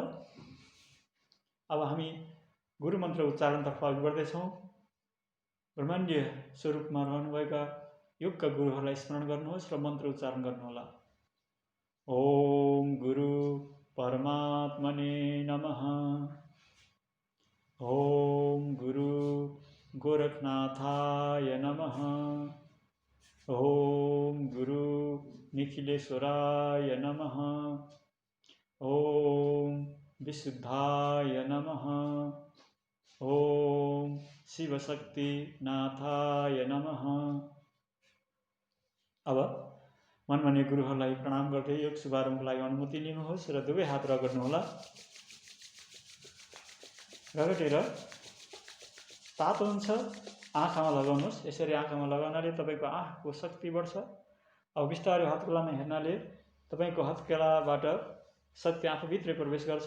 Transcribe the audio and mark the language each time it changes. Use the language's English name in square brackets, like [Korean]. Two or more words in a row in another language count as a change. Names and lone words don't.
[Nepali] अब हामी गुरु मन्त्र उच्चारणतर्फ अघि बढ्दैछौँ। ब्रह्माण्डीय स्वरूपमा रहनुभएका योगका गुरुहरूलाई स्मरण गर्नुहोस् र मन्त्र उच्चारण गर्नुहोला। [Sanskrit] ओम गुरु परमात्मने नमः। ओम गुरु गोरखनाथाय नमः। ओम गुरु निखिलेश्वराय नमः। ओम विशुद्धाय नमः। ओम शिवशक्तिनाथाय नमः। [Nepali] अब मनमान्य गुरुहरूलाई प्रणाम गर्दै योग शुभारम्भको लागि अनुमति लिनुहोस् र दुवै हात रगड्नुहोला। रगडेर तातो हुन्छ आँखामा लगाउनुहोस्। यसरी आँखामा लगाउनाले तपाईँको आँखाको शक्ति बढ्छ। अब बिस्तारै हत्केलामा हेर्नाले तपाईँको हत्केलाबाट शक्ति आफूभित्रै प्रवेश गर्छ।